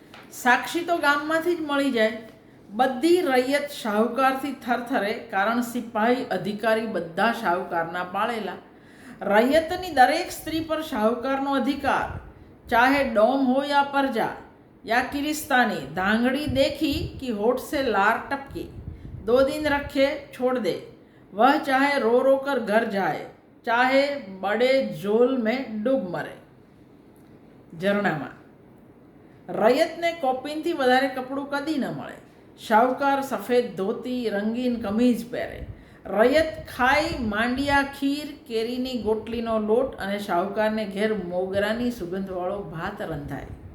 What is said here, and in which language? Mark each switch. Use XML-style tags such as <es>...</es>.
<gu>સાક્ષી તો ગામમાંથી જ મળી જાય. બધી રૈયત શાહુકારથી થરથરે, કારણ સિપાહી અધિકારી બધા શાહુકારના પાળેલા. રૈયતની દરેક સ્ત્રી પર શાહુકારનો અધિકાર, ચાહે ડોમ</gu> <hi>हो या प्रजा या किरिस्तानी. धांगड़ी देखी कि होठ से लार टपकी, 2 दिन रखे छोड़ दे. वह चाहे रो रो कर घर जाए, चाहे बड़े झोल में डूब मरे.</hi> <gu>ઝરણામાં રૈયતને કોપીનથી વધારે કપડું કદી ન મળે. શાહુકાર સફેદ ધોતી, રંગીન કમીઝ પહેરે. રૈયત ખાઈ માંડિયા ખીર, કેરીની ગોટલીનો લોટ અને શાહુકારને ઘેર મોગરાની સુગંધવાળો ભાત રંધાય.</gu>